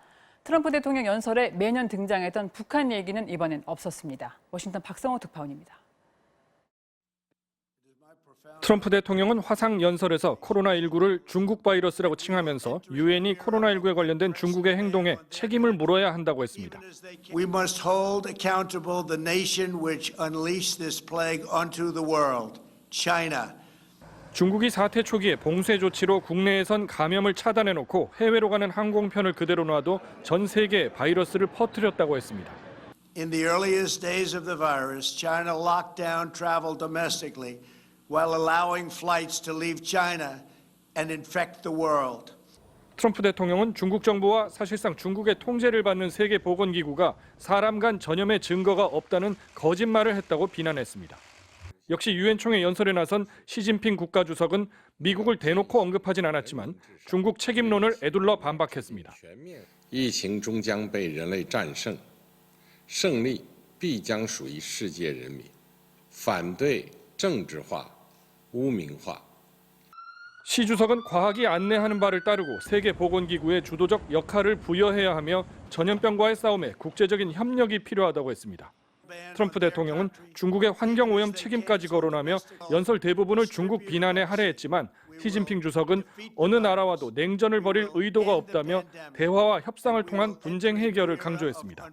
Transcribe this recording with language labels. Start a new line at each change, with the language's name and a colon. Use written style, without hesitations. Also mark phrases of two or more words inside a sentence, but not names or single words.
Korean: 트럼프 대통령 연설에 매년 등장했던 북한 얘기는 이번엔 없었습니다. 워싱턴 박성호 특파원입니다. 트럼프 대통령은 화상 연설에서 코로나19를 중국 바이러스라고 칭하면서 유엔이 코로나19에 관련된 중국의 행동에 책임을 물어야 한다고 했습니다.
English: We must hold accountable the nation which unleashed this plague onto the world, China.
Korean: 중국이 사태 초기에 봉쇄 조치로 국내에선 감염을 차단해놓고 해외로 가는 항공편을 그대로 놔도 전 세계에 바이러스를 퍼뜨렸다고 했습니다.
English: In the earliest days of the virus, China locked down travel domestically while allowing flights to leave China and infect the world.
Korean: 트럼프 대통령은 중국 정부와 사실상 중국의 통제를 받는 세계보건기구가 사람 간 전염의 증거가 없다는 거짓말을 했다고 비난했습니다. 역시 유엔 총회 연설에 나선 시진핑 국가주석은 미국을 대놓고 언급하진 않았지만 중국 책임론을 에둘러 반박했습니다.
Chinese: 疫情终将被人类战胜，胜利必将属于世界人民。反对政治化、污名化。
Korean: 시 주석은 과학이 안내하는 바를 따르고 세계보건기구에 주도적 역할을 부여해야 하며 전염병과의 싸움에 국제적인 협력이 필요하다고 했습니다. 트럼프 대통령은 중국의 환경오염 책임까지 거론하며 연설 대부분을 중국 비난에 할애했지만 시진핑 주석은 어느 나라와도 냉전을 벌일 의도가 없다며 대화와 협상을 통한 분쟁 해결을 강조했습니다.